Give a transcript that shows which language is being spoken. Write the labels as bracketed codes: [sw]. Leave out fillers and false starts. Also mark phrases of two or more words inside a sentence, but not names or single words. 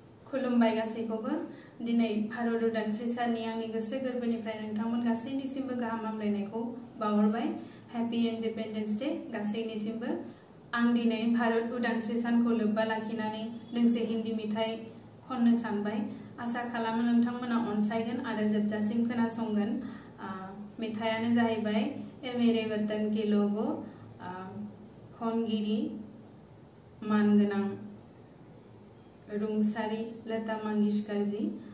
[brx] खुलुमबाय गासैखौबो दिनै भारत उदांस्रि साननि आंनि गोसो गोरबोनिफ्राय नोंथांमोन गासैनिसिमबो गाहाम हामलायनायखौ बावहरबाय। [en] Happy Independence Day [brx] गासैनिसिमबो। आं दिनै भारत उदांस्रि सानखौ लोब्बा लाखिनानै दोंसे हिन्दी मेथाइ खननो सानबाय। आसा खालामो नोंथांमोना अनसायगोन आरो जोबजासिम खोनासंगोन। मेथाइयानो जाहैबाय ए मेरे वतन के लोगो। खनगिरि मानगोनां रुंसारि लता मंगेशकर जी।